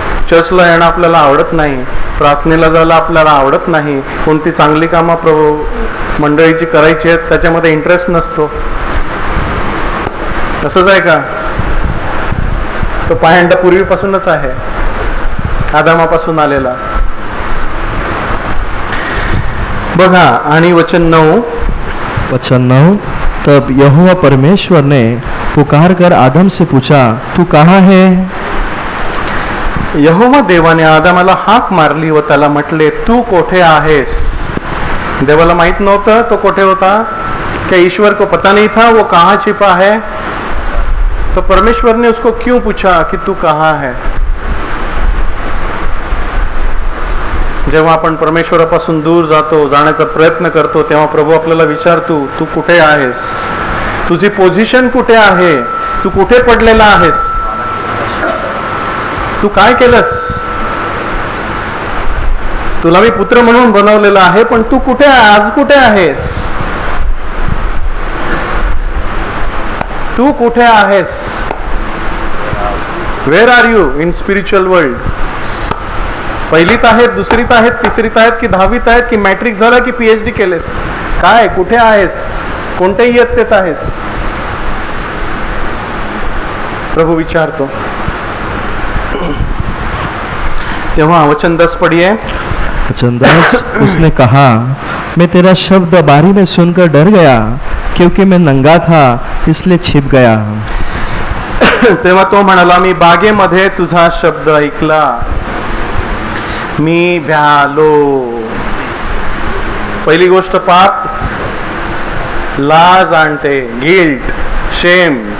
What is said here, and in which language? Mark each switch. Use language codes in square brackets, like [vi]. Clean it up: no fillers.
[mr] चर्चला येणं आपल्याला आवडत नाही, प्रार्थनेला जायला आपल्याला आवडत नाही, कोणती चांगली कामं मंडळीची करायची आहेत त्याच्यामध्ये इंटरेस्ट नसतो. तसंच आहे का? तो पायंडा पूर्वीपासूनच आहे, आदामापासून आलेला. बघा, आणि वचन 9. [hi] वचन 9, तब यहोवा परमेश्वर ने पुकार कर आदम से पूछा, तू कहाँ है? [mr] यहोवा देवाने आदामाला हाक मारली व त्याला म्हटले, तू कोठे आहेस? देवाला माहित नव्हतं तो कोठे होता. [hi] क्या ईश्वर को पता नहीं था वो कहाँ छिपा है? तो परमेश्वर ने उसको क्यों पूछा कि तू कहाँ है? [mr] जेव्हा आपण परमेश्वरापासून दूर जाण्याचा प्रयत्न करतो, तेव्हा प्रभू आपल्याला विचारतो, तू कुठे आहेस? तुझी पोझिशन कुठे आहे? तू कुठे पडलेला आहेस? तू काय केलंस? तुला मी पुत्र म्हणून बनवलेला आहे, पण तू कुठे आज कुठे आहेस? तू कुठे आहेस? [en] Where are you in spiritual world? [mr] पहिलीत आहेत, दुसरीत आहेत, तिसरीत आहेत की 10वीत आहेत की मॅट्रिक झालं की PhD केलेस? काय, कुठे आहेस? कोणत्या इयत्तेत आहेस? प्रभू विचारतो. तेव्हा वचन 10 पढ़िए. [hi] वचन 10, उसने कहा, मैं तेरा शब्द बारी में सुनकर डर गया, क्योंकि मैं नंगा था इसलिए छिप गया. [mr] तेव्हा तो म्हणाला, मी बागेमध्ये तुझा शब्द ऐकला, मी भ्यालो. पहिली गोष्ट, पाप लाज आणते, गिल्ट, शेम.